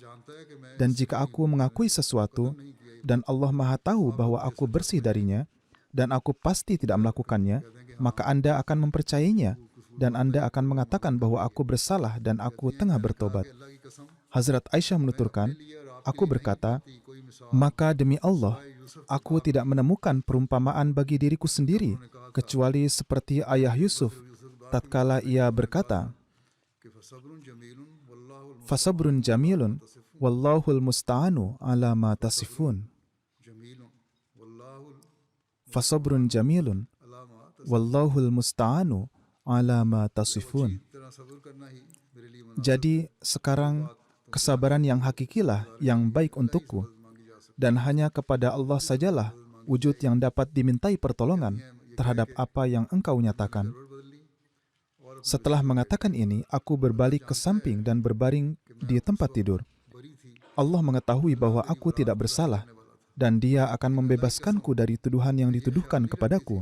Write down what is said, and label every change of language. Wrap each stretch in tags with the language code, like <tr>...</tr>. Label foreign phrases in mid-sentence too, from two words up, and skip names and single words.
<id>Dan jika aku mengakui sesuatu dan Allah Maha tahu bahwa aku bersih darinya dan aku pasti tidak melakukannya, maka Anda akan mempercayainya dan Anda akan mengatakan bahwa aku bersalah dan aku tengah bertobat. Hazrat Aisyah menuturkan, aku berkata, maka demi Allah, Aku tidak menemukan perumpamaan bagi diriku sendiri, kecuali seperti ayah Yusuf, tatkala ia berkata,</id> <ar>कि فصبر جميل والله فصبر جميل والله المستعان على ما تصفون. جميل والله فصبر جميل, अलामा والله المستعان على ما تصفون.</ar> <hi>तरह सब्र करना ही मेरे लिए</hi> <id>Jadi sekarang kesabaran yang hakikilah yang baik untukku,</id> <hi>मांगी जा सकती</hi> <id>dan hanya kepada Allah sajalah wujud yang dapat dimintai pertolongan terhadap apa yang engkau nyatakan. Setelah mengatakan ini, aku berbalik ke samping dan berbaring di tempat tidur. Allah mengetahui bahwa aku tidak bersalah, dan Dia akan membebaskanku dari tuduhan yang dituduhkan kepadaku.</id>